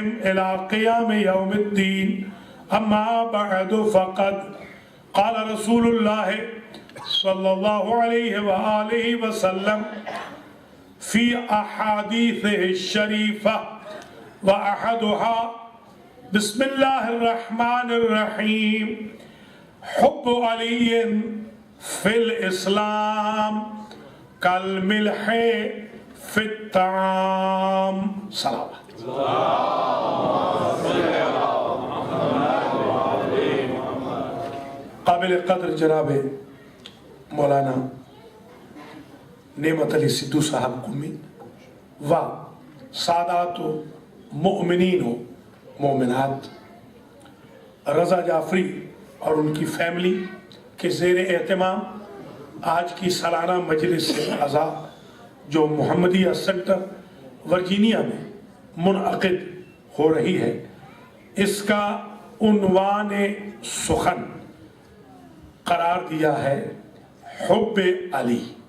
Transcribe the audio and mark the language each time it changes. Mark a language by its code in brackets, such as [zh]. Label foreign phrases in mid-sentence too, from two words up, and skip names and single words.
[ar] إلى قيام يوم الدين، أما بعد فقد قال رسول الله صلى الله عليه وآله وسلم في أحاديثه الشريفة وأحدها بسم الله الرحمن الرحيم، حب علي في الإسلام كالملح فی الطعام. [ur] صلوات. قابل قدر جناب مولانا نعمت علی سدھو صاحب قمی و سادات و مؤمنین و مومنات رضا جعفری اور ان کی فیملی کے زیر اہتمام آج کی سالانہ مجلس اعزاز جو محمدیہ سینٹر ورجینیا میں منعقد ہو رہی ہے، اس کا عنوان سخن قرار دیا ہے حب علی.